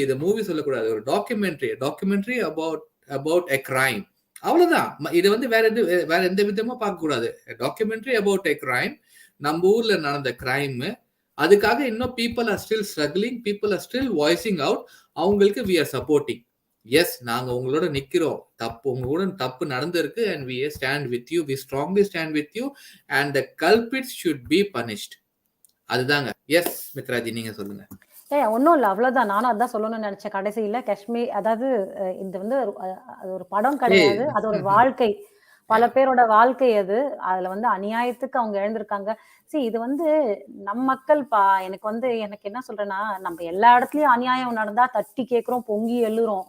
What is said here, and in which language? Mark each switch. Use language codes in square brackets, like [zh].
[ta] இது மூவி சொல்லக்கூடாது, ஒரு [en] documentary about a crime, [ta] அவ்வளவுதான். இது வந்து வேற எந்த விதமா பார்க்க கூடாது. [en] documentary about a crime, [ta] நம்ம ஊர்ல நடந்த கிரைம். அதுக்காக இன்னும் [en] People are still struggling, people are still voicing out. [ta] அவங்களுக்கு [en] We are supporting. [ta] எஸ், நாங்க உங்களோட நிக்கிறோம். உங்களோட தப்பு நடந்திருக்கு, [en] and we stand with you, we strongly stand with you, and the culprits should be punished. [ta] அதுதாங்க. எஸ் மித்ராஜி, நீங்க சொல்லுங்க. ஒன்றும் இல்லை, அவ்வளோதான். நானும் அதான் சொல்லணும்னு நினைச்சேன் கடைசியில். காஷ்மீர், அதாவது இது வந்து அது ஒரு படம் கிடையாது, அது ஒரு வாழ்க்கை, பல பேரோட வாழ்க்கை அது. அதுல வந்து அநியாயத்துக்கு அவங்க எழுந்திருக்காங்க. இது வந்து நம் மக்கள் எனக்கு என்ன சொல்றேன்னா, நம்ம எல்லா இடத்துலயும் அநியாயம் நடந்தா தட்டி கேட்கிறோம், பொங்கி எழுறோம்.